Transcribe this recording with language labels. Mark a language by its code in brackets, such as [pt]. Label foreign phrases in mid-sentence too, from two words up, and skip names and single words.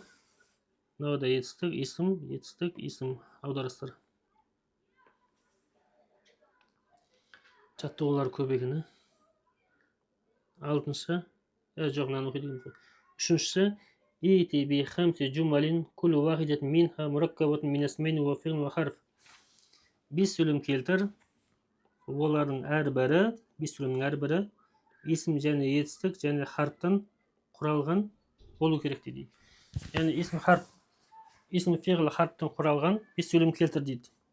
[kk] Мынау да етістік, исім. Аударыстар. Жаттығулар көбегіні. Алтыншы, жоқ, мынаны оқиды. [ar] Үшіншісі, ائت بخمس جمل كل واحدة منها مركبة من اسمين وفعل وحرف. [kk] 5 сөйлем келтір. Олардың әрбірі, 5 сөйлемнің әрбірі исім және етістік және харптан құралған болу керек дейді. Яғни исім фиғл харптан құралған 5 сөйлем келтір дейді.